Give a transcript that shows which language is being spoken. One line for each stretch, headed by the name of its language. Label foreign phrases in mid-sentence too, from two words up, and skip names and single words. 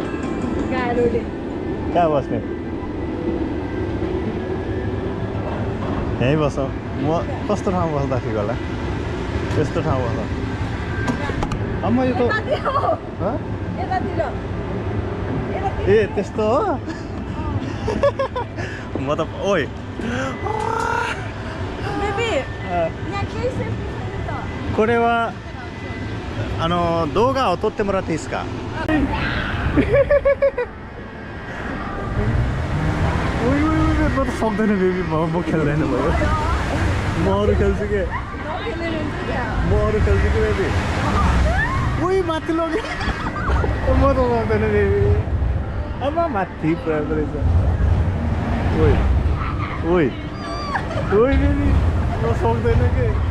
Nepali: कहाँ बस्ने यहीँ बस म कस्तो ठाउँमा बस्दा ठिक होला त्यस्तो ठाउँ बस्छ अब यो त ए त्यस्तो हो म त ओइ
Japanese: これは動画を撮ってもらっていいですか
Nepali: म त सक्दैन बेबी म खेल्दैन भयो म अरू खेल्छु के बेबी उही माथि लग्यो म त सक्दैन बेबी अब माथि प्रयोग रहेछ ओइ बेबी म सक्दैन के